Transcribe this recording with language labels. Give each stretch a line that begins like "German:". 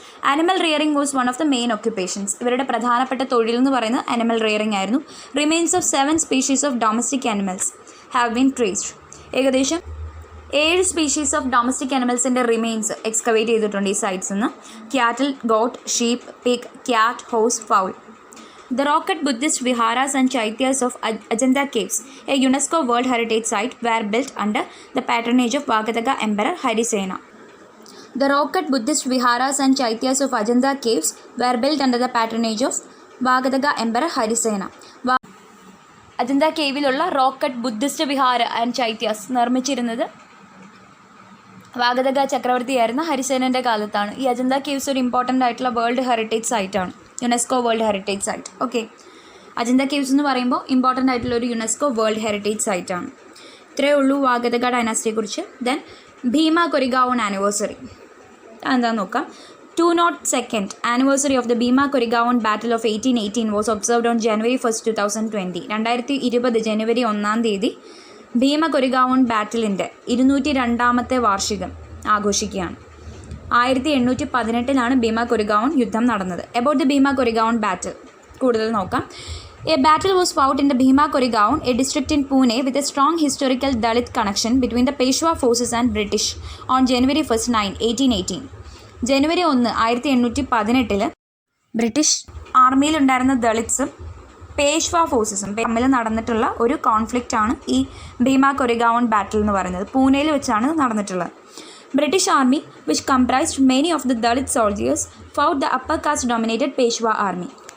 English: Animal rearing was one of the main occupations.
Malayalam: ഇവരുടെ പ്രധാനപ്പെട്ട തൊഴിൽ എന്ന് പറയുന്നത് ആനിമൽ റിയറിംഗ് ആയിരുന്നു.
English: Remains of 7 species of domestic animals have been traced.
Malayalam: ഏകദേശം 7 species of domestic ആനിമൽസിൻ്റെ remains excavate ചെയ്തിട്ടുണ്ട് ഈ സൈറ്റ്സിൽ നിന്ന്.
English: Cattle, goat, sheep, pig, cat, horse, fowl. The rock-cut Buddhist viharas and chaityas of Ajanta Caves, a UNESCO World Heritage Site, were built under the patronage of Vagataka Emperor Harisena. The rock-cut Buddhist viharas and chaityas of Ajanta Caves were built under the patronage of Vagataka Emperor Harisena.
Malayalam: Ajanta കേവിലുള്ള rocket Buddhist Vihari and chaityas നിർമ്മിച്ചിരുന്നത് വാഗതക ചക്രവർത്തിയായിരുന്ന ഹരിസേനൻ്റെ കാലത്താണ്. ഈ Ajanta caves ഒരു important ആയിട്ടുള്ള world heritage സൈറ്റാണ്, UNESCO world heritage site. Okay, Ajanta caves എന്ന് പറയുമ്പോൾ important ആയിട്ടുള്ള ഒരു UNESCO world heritage സൈറ്റാണ്. ഇത്രയേ ഉള്ളൂ വാഗതക ഡൈനാസ്റ്റിയെക്കുറിച്ച്.
English: then Bhima Koregaon anniversary
Malayalam: എന്താണെന്ന് നോക്കാം.
English: 202nd anniversary of the Bhima Koregaon Battle of 1818 was observed on January 1st, 2020.
Malayalam: 2020 ജനുവരി 1-ാം തീയതി ഭീമ കൊറിഗാവോൺ ബാറ്റിലിൻ്റെ 202ാമത്തെ വാർഷികം ആഘോഷിക്കുകയാണ്. 1818 ഭീമ കൊറിഗാവോൺ യുദ്ധം നടന്നത്.
English: about the Bhima Koregaon battle
Malayalam: കൂടുതൽ നോക്കാം.
English: A battle was fought in the Bhima Koregaon, a district in Pune, with a strong historical Dalit connection between the Peshwa forces and British on January 1st, 1818.
Malayalam: January 1, 1818 British ആർമിയിലുണ്ടായിരുന്ന ദളിത്സും Peshwa ഫോഴ്സസും തമ്മിൽ നടന്നിട്ടുള്ള ഒരു കോൺഫ്ലിക്റ്റാണ് ഈ ഭീമ കൊറിഗാവോൺ ബാറ്റിൽ എന്ന് പറയുന്നത്. പൂനെയിൽ വെച്ചാണ് നടന്നിട്ടുള്ളത്.
English: British army which comprised many of the Dalit soldiers fought the upper caste dominated Peshwa army.